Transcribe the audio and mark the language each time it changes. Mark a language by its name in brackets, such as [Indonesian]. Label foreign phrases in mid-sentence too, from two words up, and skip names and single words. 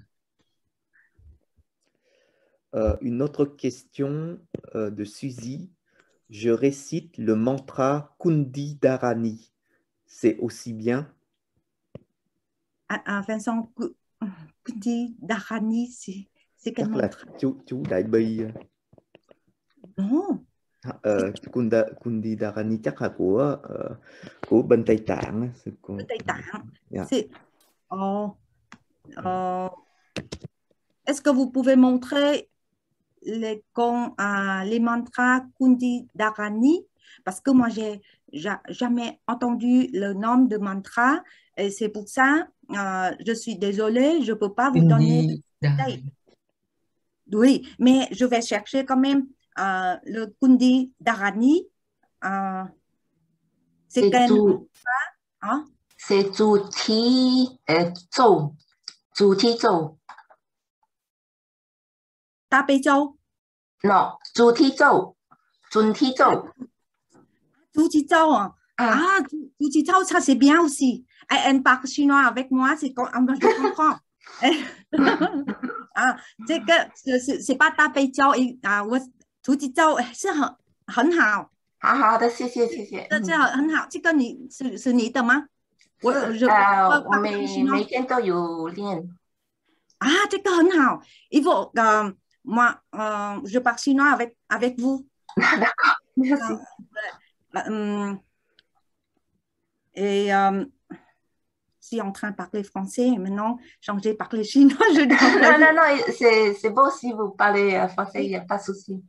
[French] Une autre question de Suzy. Je récite le mantra Kundi Dharani. C'est aussi bien? Vincent, Kundi Dharani, c'est quel [Vietnamese] Chắc là [French] mantra? [Vietnamese] chú Đại Bi. [French] Non. [Vietnamese] Kundi Dharani chắc là của bên Tây Tạng. Tây Tạng. Yeah. [French] Est-ce que vous pouvez montrer les mantras Kundi Dharani? Parce que moi, j'ai jamais entendu le nom de mantra et c'est pour ça, je suis désolée, je ne peux pas vous donner des détails. Oui, mais je vais chercher quand même le Kundi Dharani. C'est quel mantra? C'est Chủ Thi Châu. Chủ Thi Châu. Ta Bê Châu? Non, Chủ Thi Châu. Chủ Thi Châu. Chủ Thi Châu Chủ Thi Châu, ça c'est bien aussi. Elle parle chinois avec moi, je comprends. C'est pas Ta Bê Châu, Chủ Thi Châu [Chinese] 是很好。好的，谢谢。这很好，这个是你的吗？我每天都有练。这个很好。 [French] Il faut moi je parle chinois avec vous. D'accord, merci. Et je suis en train de parler français et maintenant changer parler chinois. Non, c'est beau si vous parlez français, il n'y a pas de souci.